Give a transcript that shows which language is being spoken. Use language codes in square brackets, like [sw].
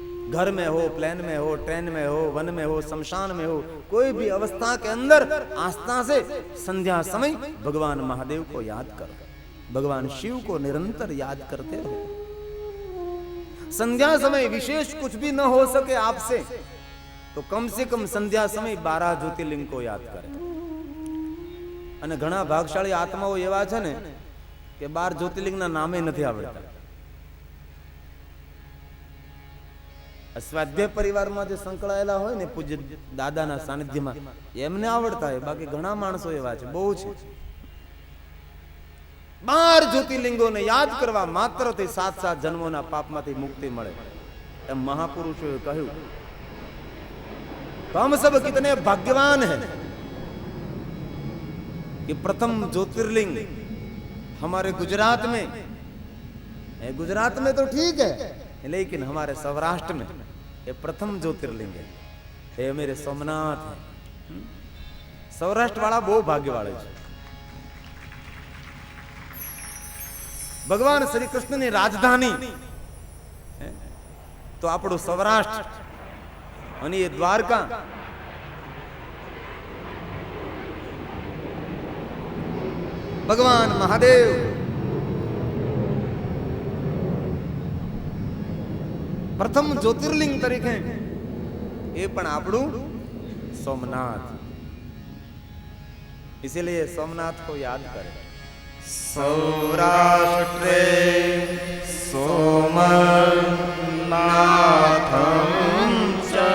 [hi] घर में हो, प्लेन में हो, ट्रेन में हो, वन में हो, शमशान में हो, कोई भी अवस्था के अंदर आस्था से संध्या समय भगवान महादेव को याद करो. भगवान शिव को निरंतर याद करते रहो. संध्या समय विशेष कुछ भी न हो सके आपसे तो कम से कम संध्या समय 12 ज्योतिर्लिंग को याद करें। [gu] અને ઘણા ભાગશાળી આત્માઓ એવા છે ને કે 12 જ્યોતિર્લિંગના નામે નથી આવડતા। સ્વાધ્યાય પરિવારમાં જે સંકળાયેલા હોય ને પૂજ્ય દાદાના સાનિધ્યમાં એમને આવડતા હોય, બાકી ઘણા માણસો એવા છે, બહુ છે। 12 જ્યોતિર્લિંગોને યાદ કરવા માત્રથી 7 જન્મોના પાપમાંથી મુક્તિ મળે એમ મહાપુરુષોએ કહ્યું। [hi] तो हम सब कितने भाग्यवान हैं कि प्रथम ज्योतिर्लिंग हमारे गुजरात में, गुजरात में तो ठीक है, लेकिन हमारे सौराष्ट्र में ये प्रथम ज्योतिर्लिंग है, ये मेरे सोमनाथ है। सौराष्ट्र वाला बहुत भाग्य वाले है। भगवान श्री कृष्ण ने राजधानी तो [gu] આપણું સૌરાષ્ટ્ર અને એ દ્વારકા, ભગવાન મહાદેવ પ્રથમ જ્યોતિર્લિંગ તરીકે એ પણ આપણું સોમનાથ, [hi] इसीलिए सोमनाथ को याद करें। [sa] सौराष्ट्रे सोमनाथं च